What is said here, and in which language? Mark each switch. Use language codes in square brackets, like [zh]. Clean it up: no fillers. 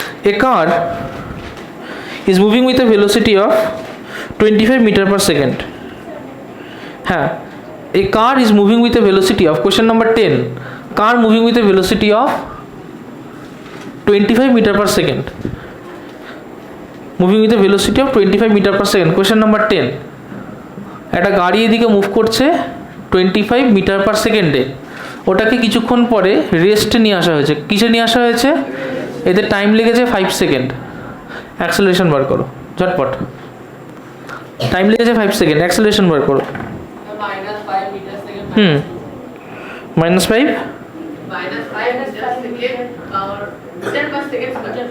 [en] A car is moving with a velocity of 25 meter per second. হ্যাঁ, a car is moving with a velocity of, question number 10, car moving with a velocity of 25 meter per second, moving with a velocity of 25 meter per second. question number 10, [bn] একটা গাড়ি এদিকে move করছে 25 metre per সেকেন্ডে। ওটাকে কিছুক্ষণ পরে রেস্টে নিয়ে আসা হয়েছে। কিসে নিয়ে আসা হয়েছে? এতে টাইম লেগেছে 5 সেকেন্ড। অ্যাক্সেলারেশন বার করো ঝটপট, টাইম লেগেছে 5 সেকেন্ড, অ্যাক্সেলারেশন বার করো। -5 মিটার সেকেন্ড। -5 -5 মিটার সেকেন্ড [hi] और मीटर पर सेकंड स्क्वायर।